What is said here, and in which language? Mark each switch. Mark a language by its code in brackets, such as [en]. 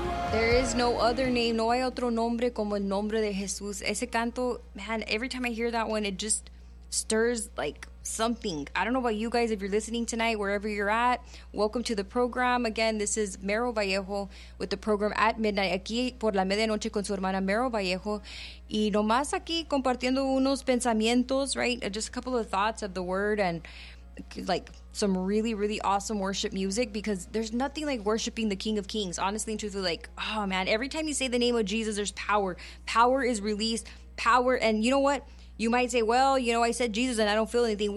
[en] There is no other name, [es] no hay otro nombre como el nombre de Jesús. Ese canto, [en] man, every time I hear that one, it just stirs like something. I don't know about you guys, if you're listening tonight, wherever you're at, welcome to the program. Again, this is Meryl Vallejo with the program At Midnight, [es] aquí por la medianoche con su hermana Meryl Vallejo. Y nomás aquí compartiendo unos pensamientos, right? [en] Just a couple of thoughts of the word and like some really, really awesome worship music, because there's nothing like worshiping the King of Kings. Honestly and truthfully, like, oh man, every time you say the name of Jesus, there's power. Power is released. Power. And you know what? You might say, well, you know, I said Jesus and I don't feel anything.